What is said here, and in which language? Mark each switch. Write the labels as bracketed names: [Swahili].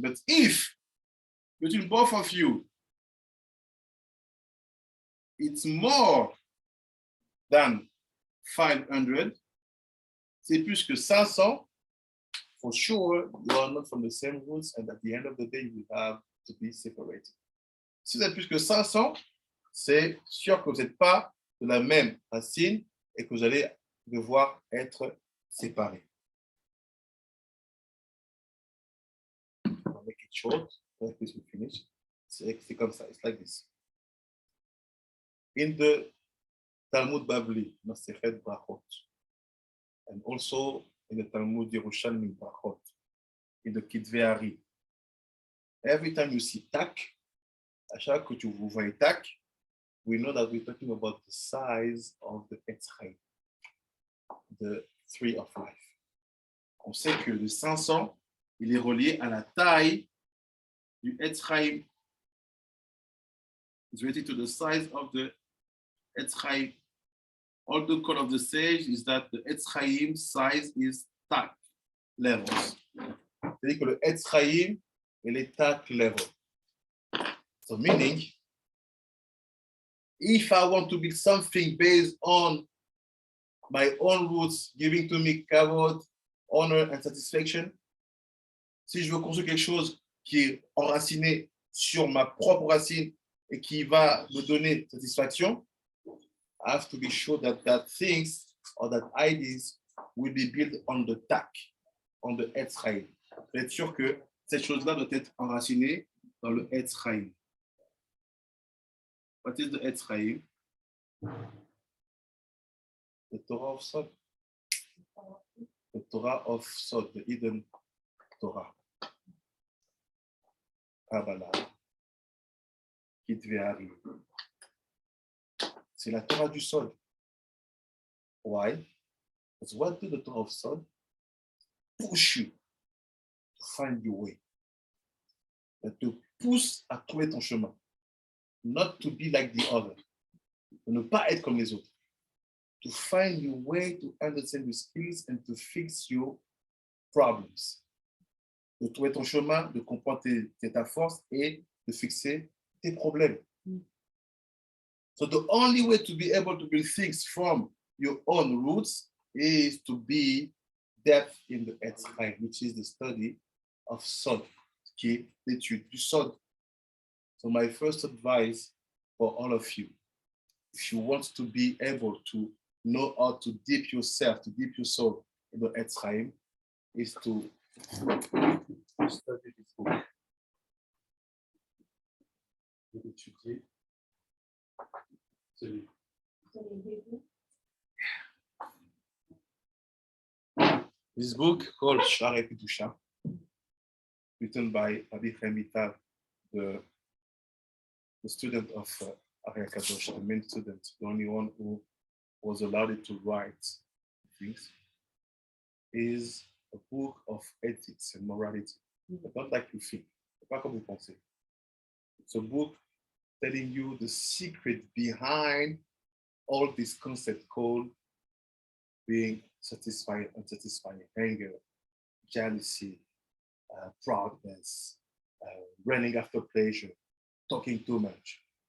[English] But if between both of you, it's more than 500, [French] c'est plus que 500, [English] for sure, you are not from the same roots, and at the end of the day, you will have to be separated. [French] Si vous êtes plus que 500, c'est sûr que vous n'êtes pas de la même racine et que vous allez devoir être séparés. [English] I'll make it short, like this we finish. [French] C'est comme ça, [English] it's like this. In the Talmud Bavli, Masechet Brachot, and also in the Talmud Yerushalmi Brachot, in the Kitvei Ari, every time you see tak, [French] à chaque fois que vous voyez tak, [English] we know that we're talking about the size of the Etz Chaim, the tree of life. [French] On sait que le 500, il est relié à la taille du Etz Chaim. [English] It's related to the size of the Etz Chaim. All the code of the sage is that the Etz Chaim size is tak levels. [French] C'est-à-dire que le Etz Chaim, il est tak level. [English] So meaning, if I want to build something based on my own roots, giving to me kavod, honor and satisfaction, [French] si je veux construire quelque chose qui est enraciné sur ma propre racine et qui va me donner satisfaction, [English] I have to be sure that that things or that ideas will be built on the tack, on the Etzraïm. [French] Être sûr que cette chose-là doit être enracinée dans le Etzraïm. [English] What is the Etzraïm? The Torah of Sod. The Torah of Sod, the hidden Torah. [French] Kabbalah, qui devait arriver. C'est la Torah du Sod. Why? [English] Because what do the Torah of Sod? Push you to find your way. [French] Elle te pousse à trouver ton chemin. [English] Not to be like the other. [French] De ne pas être comme les autres. [English] To find your way, to understand your skills and to fix your problems. [French] De trouver ton chemin, de comprendre ta force et de fixer tes problèmes. [English] So the only way to be able to build things from your own roots is to be depth in the Etzraïm, which is the study of Sod, [French] qui est l'étude du Sod. [English] So my first advice for all of you, if you want to be able to know how to dip yourself, to dip your soul in the Etzraïm, is to study this book. [French] Étudier ce livre. [English] This book called Sha'arei Kedusha, written by Rabbi Chaim Vital, the student of Ari HaKadosh, the main student, the only one who was allowed to write things, is a book of ethics and morality. But not like you think, [French] pas comme vous pensez. [English] It's a book telling you the secret behind all this concept called being satisfied, unsatisfied, anger, jealousy, proudness, running after pleasure, talking too much.